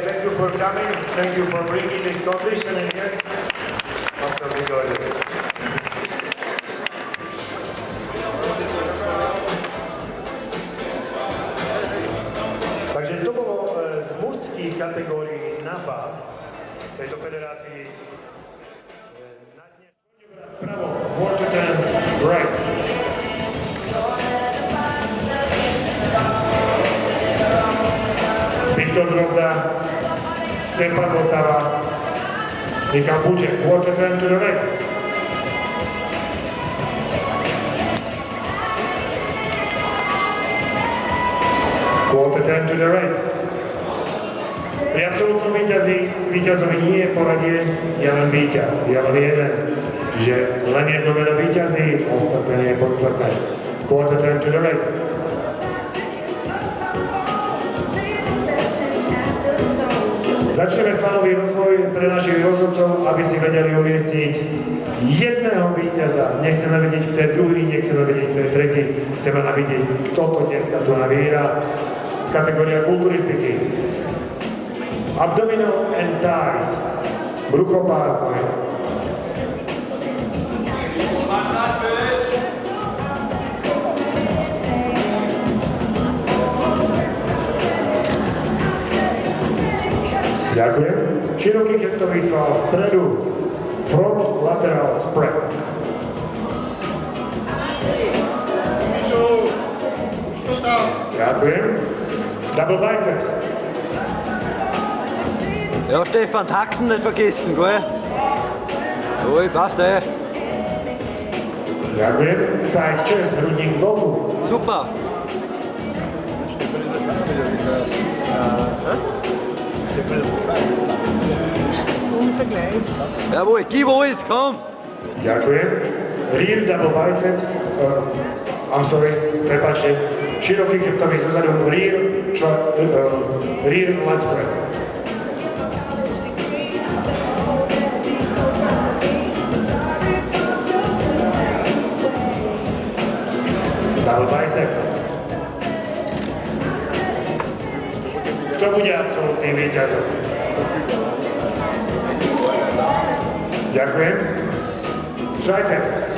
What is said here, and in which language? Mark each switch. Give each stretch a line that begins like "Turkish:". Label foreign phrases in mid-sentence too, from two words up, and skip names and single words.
English: Thank you for coming. Thank you for bringing this competition in here. Absolutely gorgeous.
Slovak: Takže to bolo z mužských kategórií NAPA tejto federácii. Na dnes pravo,
English: quarter turn right. Viktor Grozda, Stefan Vltava, Michal Buček, quarter turn to the right. Quarter turn to the right.
Slovak: Pri absolútnom víťazovi nie je poradie, je len víťaz, je len jeden. Čiže len jedno meno víťazí, ostatné nie je podstatné.
English: Quarter turn to the right.
Slovak: Začneme svalový rozvoj pre našich rozhodcov, aby si vedeli umiestniť jedného víťaza. Nechceme vedieť, kto je druhý, nechceme vedieť, kto je tretí. Chceme vidieť, kto to dneska tu navíra. Kategória kulturistiky.
English: Abdominal and thighs.
Slovak: Bruchopásne. Ďakujem. Široký chrbtový sval spredu.
English: Front lateral spread. Ďakujem. Double biceps.
German: Ja, Stefan, Taxen nicht vergessen, gell? Ui, passt, ey.
Slovak: Ďakujem.
English: Side chest,
Slovak: hrudník z boku.
German: Super. Jawohl, gib alles, komm!
Slovak: Ďakujem.
English: Rear double biceps. I'm sorry,
Slovak: prepáčte. Široký chrbtový zozadu.
English: Rear lat spread. Double biceps.
Slovak: Kto bude absolútnym víťazom? Ďakujem.
English: Triceps.